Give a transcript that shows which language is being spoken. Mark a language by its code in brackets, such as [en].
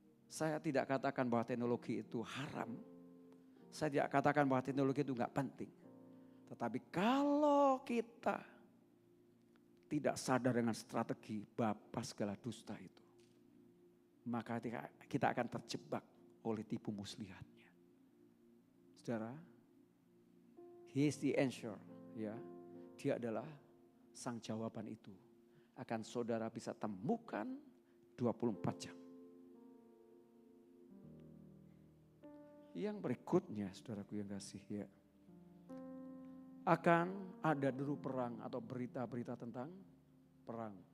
[id] Saya tidak katakan bahwa teknologi itu haram. Saya tidak katakan bahwa teknologi itu enggak penting. Tetapi kalau kita tidak sadar dengan strategi bapa segala dusta itu, maka kita akan terjebak oleh tipu muslihatnya. Saudara, [en] he is the answer, ya. [id] Dia adalah sang jawaban itu. Akan saudara bisa temukan 24 jam. Yang berikutnya, saudaraku yang kasih, ya. Akan ada dulu perang atau berita-berita tentang perang.